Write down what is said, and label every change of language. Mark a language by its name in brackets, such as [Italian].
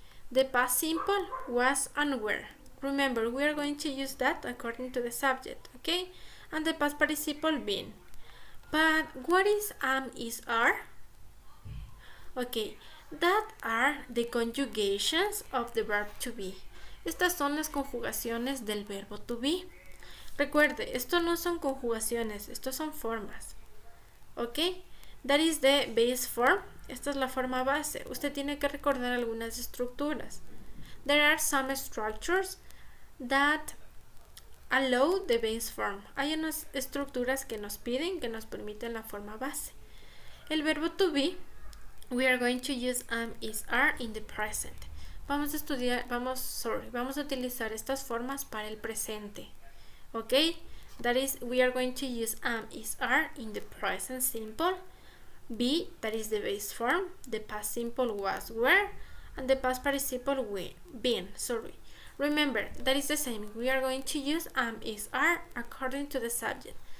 [English] The past simple was and were. Remember, we are going to use that according to the subject, okay? And the past participle been. But what is is, are? Okay, that are the conjugations of the verb to be. [Spanish] Estas son las conjugaciones del verbo to be. Recuerde, esto no son conjugaciones, estos son formas. [English] Ok, that is the base form. [Spanish] Esta es la forma base. Usted tiene que recordar algunas estructuras. [English] There are some structures that allow the base form. [Spanish] Hay unas estructuras que nos piden, que nos permiten la forma base. El verbo [English] to be, we are going to use is, are in the present. [Spanish] Vamos a utilizar estas formas para el presente. [English] Ok, that is, we are going to use is, are in the present simple. Be, that is the base form. The past simple was, were, and the past participle been. Remember, that is the same. We are going to use is, are according to the subject.